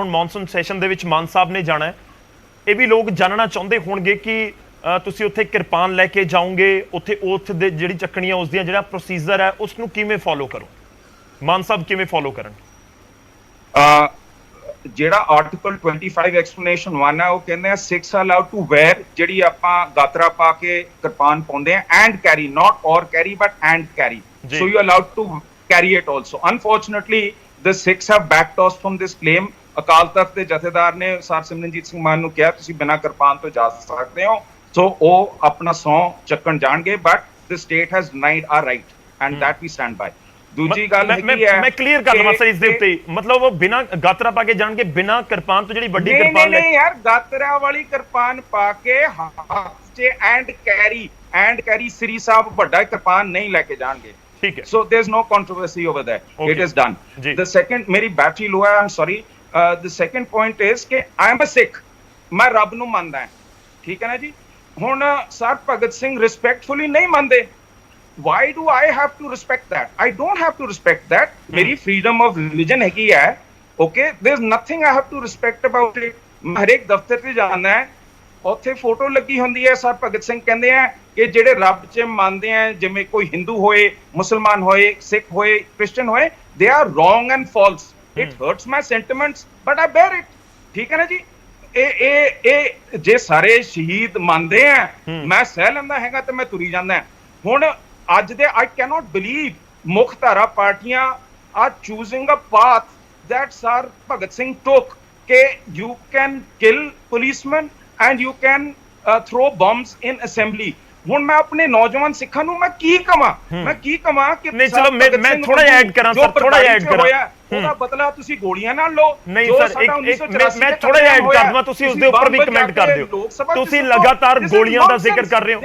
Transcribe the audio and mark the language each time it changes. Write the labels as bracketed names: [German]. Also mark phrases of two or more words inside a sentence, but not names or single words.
[Punjabi] ਹੁਣ [English] monsoon session [Punjabi] ਦੇ ਵਿੱਚ ਮਾਨ ਸਾਹਿਬ ਨੇ ਜਾਣਾ ਹੈ, ਇਹ ਵੀ ਲੋਕ ਜਾਣਨਾ ਚਾਹੁੰਦੇ ਹੋਣਗੇ ਕਿ ਤੁਸੀਂ ਉੱਥੇ ਕਿਰਪਾਨ ਲੈ ਕੇ ਜਾਓਗੇ, ਉੱਥੇ ਓਥ ਦੇ ਜਿਹੜੀ ਚੱਕਣੀਆਂ ਉਸ ਦੀਆਂ ਜਿਹੜਾ ਪ੍ਰੋਸੀਜਰ ਹੈ ਉਸ ਨੂੰ ਕਿਵੇਂ ਫੋਲੋ ਕਰੋ, ਮਾਨ ਸਾਹਿਬ ਕਿਵੇਂ ਫੋਲੋ ਕਰਨ? ਜਿਹੜਾ [English] Article 25 Explanation 1 [Punjabi] ਹੈ, ਉਹ ਕਹਿੰਦੇ ਆ [English] Sikhs are allowed to wear, [Punjabi] ਜਿਹੜੀ ਆਪਾਂ ਗਾਤਰਾ ਪਾ ਕੇ ਕਿਰਪਾਨ ਪਾਉਂਦੇ ਆ, [English] and carry, not or carry but and carry, so you allowed to carry it also. ਅਨਫੋਰਚੂਨੇਟਲੀ the Sikhs have backtossed from this claim। [Punjabi] ਅਕਾਲ ਤਖਤ ਦੇ ਜਥੇਦਾਰ ਨੇ ਸਰ ਸਿਮਰਨਜੀਤ ਸਿੰਘ ਮਾਨ ਨੂੰ ਕਿਹਾ ਤੁਸੀਂ ਬਿਨਾਂ ਕਿਰਪਾਨ ਤੋਂ ਜਾ ਸਕਦੇ ਹੋ, ਸੋ ਉਹ ਆਪਣਾ ਸੌਂ ਚੱਕਣ ਜਾਣਗੇ, ਬਟ [English] the state has denied our right and that we stand by। [Punjabi] ਦੂਜੀ ਗੱਲ ਹੈਗੀ ਹੈ, ਮੈਂ ਕਲੀਅਰ ਕਰ ਦਵਾਂ ਸਰ ਇਸ ਦੇ ਉੱਤੇ, ਮਤਲਬ ਉਹ ਬਿਨਾਂ ਗਾਤਰਾ ਪਾ ਕੇ ਜਾਣਗੇ, ਬਿਨਾਂ ਕਿਰਪਾਨ ਤੋਂ, ਜਿਹੜੀ ਵੱਡੀ ਕਿਰਪਾਨ ਨਹੀਂ ਯਾਰ, ਗਾਤਰਾ ਵਾਲੀ ਕਿਰਪਾਨ ਪਾ ਕੇ ਹੱਥ 'ਚ [English] and carry [Punjabi] ਸ੍ਰੀ ਸਾਹਿਬ ਵੱਡਾ ਕਿਰਪਾਨ ਨਹੀਂ ਲੈ ਕੇ ਜਾਣਗੇ। [Hindi] ठीक है, [English] so there's no controversy over that। Okay. It is done। The second, [Hindi] मेरी बैटरी लो है, [English] I'm sorry। The second point is कि I am a Sikh, [Punjabi] ਮੈਂ ਰੱਬ ਨੂੰ ਮੰਨਦਾ ਹੈ, ਠੀਕ ਹੈ ਨਾ ਜੀ। ਹੁਣ ਸਰ ਭਗਤ ਸਿੰਘ ਰਿਸਪੈਕਟਫੁਲੀ ਨਹੀਂ ਮੰਨਦੇ, [English] why do I have to respect that? I don't have to respect that। [Punjabi] ਮੇਰੀ [English] freedom of religion [Punjabi] ਹੈਗੀ ਹੈ, [English] okay, there's nothing I have to respect about it। [Hindi] मैं हर एक दफ्तर से जाना है, [Punjabi] ਉੱਥੇ ਫੋਟੋ ਲੱਗੀ ਹੁੰਦੀ ਹੈ, ਸਰ ਭਗਤ ਸਿੰਘ ਕਹਿੰਦੇ ਆ ਕਿ ਜਿਹੜੇ ਰੱਬ 'ਚ ਮੰਨਦੇ ਆ, ਜਿਵੇਂ ਕੋਈ ਹਿੰਦੂ ਹੋਏ, ਮੁਸਲਮਾਨ ਹੋਏ, ਸਿੱਖ ਹੋਏ, ਕ੍ਰਿਸਚਨ ਹੋਏ, [English] they are wrong and false. It hurts my sentiments but I bear it, [Punjabi] ਠੀਕ ਹੈ ਨਾ ਜੀ। ਇਹ ਜੇ ਸਾਰੇ ਸ਼ਹੀਦ ਮੰਨਦੇ ਆ, ਮੈਂ ਸਹਿ ਲੈਂਦਾ ਹੈਗਾ ਤੇ ਮੈਂ ਤੁਰੀ ਜਾਂਦਾ। ਹੁਣ ਅੱਜ ਦੇ [English] I cannot believe [Punjabi] ਮੁੱਖ ਧਾਰਾ ਪਾਰਟੀਆਂ [English] are choosing a path that ਸਰ ਭਗਤ ਸਿੰਘ took ਕਿ you can kill policemen and you can throw bombs in assembly। [Punjabi] ਹੁਣ ਮੈਂ ਆਪਣੇ ਨੌਜਵਾਨ ਸਿੱਖਾਂ ਨੂੰ ਮੈਂ ਕੀ ਕਵਾਂ ਕਿ ਨਹੀਂ, ਚਲੋ ਮੈਂ ਥੋੜਾ ਜਿਹਾ ਐਡ ਕਰਾਂ ਸਰ, ਥੋੜਾ ਜਿਹਾ ਐਡ ਕਰਾਂ। ਉਹਦਾ ਬਦਲਾ ਤੁਸੀਂ ਗੋਲੀਆਂ ਨਾਲ ਲਓ। ਨਹੀਂ ਸਰ, ਮੈਂ ਥੋੜਾ ਜਿਹਾ ਐਡ ਕਰ ਦਵਾਂ, ਤੁਸੀਂ ਉਸ ਦੇ ਉੱਪਰ ਵੀ ਕਮੈਂਟ ਕਰ ਦਿਓ। ਤੁਸੀਂ ਲਗਾਤਾਰ ਗੋਲੀਆਂ ਦਾ ਜ਼ਿਕਰ ਕਰ ਰਹੇ ਹੋ।